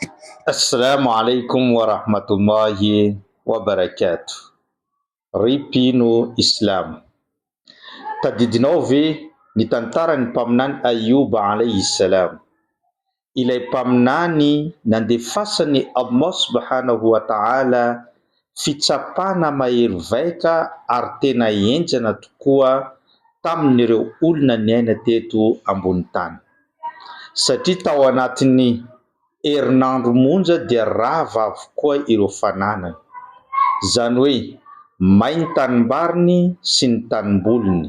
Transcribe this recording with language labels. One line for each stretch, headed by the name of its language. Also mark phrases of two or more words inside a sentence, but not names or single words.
Arabic: السلام عليكم ورحمة الله وبركاته.
Malagasy: Ripino Islam. Tadidinao ve ny tantaran'ny mpaminany Ayuba
Arabic: عليه السلام.
Malagasy: Ilay mpaminany nandefasany Allah
Arabic: سبحانه وتعالى
Malagasy: fitsapana mahery vaika ary tena enjana tokoa tamin'ireo olona niaina teto ambony tany. Satria tao anatin'ny herinandro monja dia rava avokoa ireo fananany. Zany hoe may ny tanimbariny sy ny tanimbolony.